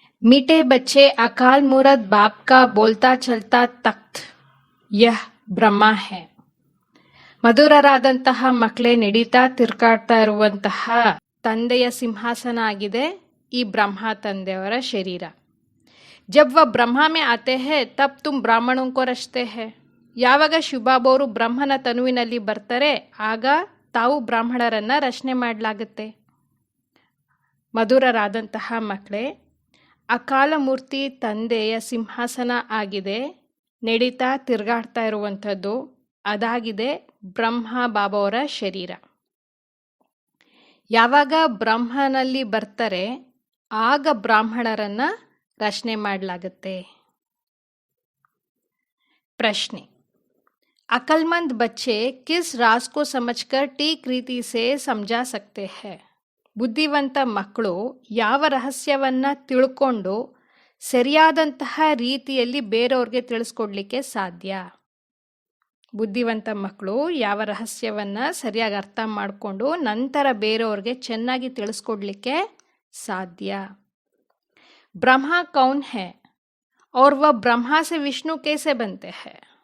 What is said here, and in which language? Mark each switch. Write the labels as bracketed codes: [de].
[hi] मीठे बच्चे अकाल मूरत बाप का बोलता चलता तख्त यह ಬ್ರಹ್ಮ है. [kn] ಮಧುರರಾದಂತಹ ಮಕ್ಕಳೇ, ನಡೀತಾ ತಿರ್ಕಾಡ್ತಾ ಇರುವಂತಹ ತಂದೆಯ ಸಿಂಹಾಸನ ಆಗಿದೆ ಈ ಬ್ರಹ್ಮ ತಂದೆಯವರ ಶರೀರ. [hi] ಜಬ್ ವ ಬ್ರಹ್ಮ ಮೇ ಆತೆ ಹೈ ತಬ್ ತುಮ್ ಬ್ರಾಹ್ಮಣೋಂ ಕೋ ರಚತೆ ಹೈ. [kn] ಯಾವಾಗ ಶಿವಬಾಬವರು ಬ್ರಹ್ಮನ ತನುವಿನಲ್ಲಿ ಬರ್ತಾರೆ ಆಗ ತಾವು ಬ್ರಾಹ್ಮಣರನ್ನ ರಚನೆ ಮಾಡಲಾಗುತ್ತೆ. ಮಧುರರಾದಂತಹ ಮಕ್ಕಳೇ, ಅಕಾಲ ಮೂರ್ತಿ ತಂದೆಯ ಸಿಂಹಾಸನ ಆಗಿದೆ, ನಡೀತಾ ತಿರುಗಾಡ್ತಾ ಇರುವಂಥದ್ದು ಅದಾಗಿದೆ ಬ್ರಹ್ಮ ಬಾಬಾವರ ಶರೀರ. ಯಾವಾಗ ಬ್ರಹ್ಮನಲ್ಲಿ ಬರ್ತಾರೆ ಆಗ ಬ್ರಾಹ್ಮಣರನ್ನ ರಚನೆ ಮಾಡಲಾಗುತ್ತೆ. [hi] ಪ್ರಶ್ನೆ: अक्लमंद बच्चे किस राज को समझकर ठीक रीति से समझा सकते हैं? [kn] ಬುದ್ಧಿವಂತ ಮಕ್ಕಳು ಯಾವ ರಹಸ್ಯವನ್ನ ತಿಳ್ಕೊಂಡು ಸರಿಯಾದಂತಹ ರೀತಿಯಲ್ಲಿ ಬೇರೆಯವ್ರಿಗೆ ತಿಳಿಸ್ಕೊಡ್ಲಿಕ್ಕೆ ಸಾಧ್ಯ? ಬುದ್ಧಿವಂತ ಮಕ್ಕಳು ಯಾವ ರಹಸ್ಯವನ್ನ ಸರಿಯಾಗಿ ಅರ್ಥ ಮಾಡಿಕೊಂಡು ನಂತರ ಬೇರೆಯವ್ರಿಗೆ ಚೆನ್ನಾಗಿ ತಿಳಿಸ್ಕೊಡ್ಲಿಕ್ಕೆ ಸಾಧ್ಯ? [hi] ಬ್ರಹ್ಮ ಕೌನ್ ಹೈ और वह ब्रह्मा से विष्णु कैसे बनते हैं?